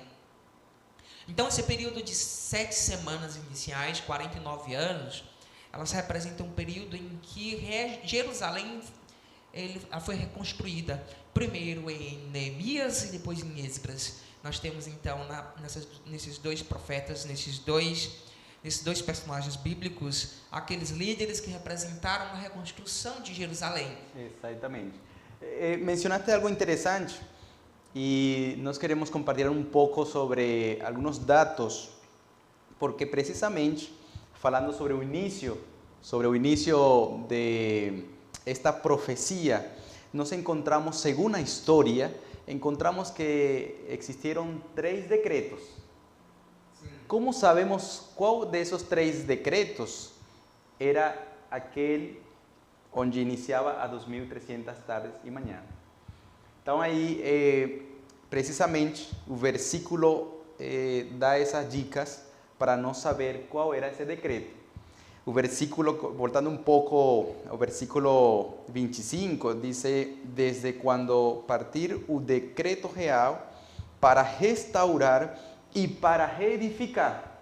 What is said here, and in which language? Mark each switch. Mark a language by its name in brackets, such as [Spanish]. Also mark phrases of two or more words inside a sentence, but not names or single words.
[Portuguese] Então, esse período de 7 semanas iniciais, 49 anos, elas representam um período em que Jerusalém foi reconstruída, primeiro em Neemias e depois em Esdras. Nós temos, então, nesses 2 profetas, nesses dois personagens bíblicos, aqueles líderes que representaram a reconstrução de Jerusalém. Exatamente. Mencionaste algo interessante. [Spanish] Y nos queremos compartir un poco sobre algunos datos, porque precisamente [Portuguese] falando sobre o início [Spanish] de esta profecía, nos encontramos, según la historia, encontramos que existieron 3 decretos. ¿Cómo sabemos cuál de esos 3 decretos era aquel onde iniciaba a 2.300 tardes y mañana? [Portuguese] Então aí, precisamente, o versículo dá essas dicas para nós saber qual era esse decreto. O versículo, voltando um pouco ao versículo 25, diz: desde quando partir o decreto real para restaurar e para reedificar.